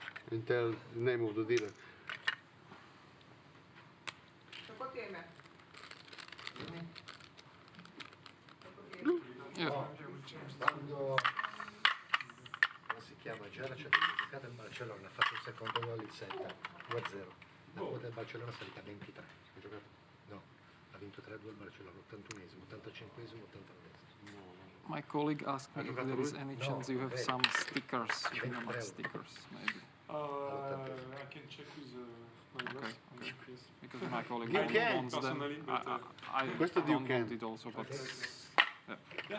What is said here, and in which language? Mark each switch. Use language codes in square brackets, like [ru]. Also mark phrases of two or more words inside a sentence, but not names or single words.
[en] and tell the name of the dealer. [sl] Kako ti je ime? [it] Quando si chiama Gerard, c'è giocato in Barcellona, ha fatto il secondo gol il 7, 2-0. La quota del Barcellona è salita a 23. Ha giocato? No, ha vinto 3-2 il Barcellona, 81esimo, 85esimo, 89esimo. [en] My colleague asked me if there is any chance you have some stickers, Winamax stickers, maybe. I can check with my boss. Okay. Because my colleague You can. wants them. Personally, but, I Questo you don't can. want it also, but yeah. Yeah,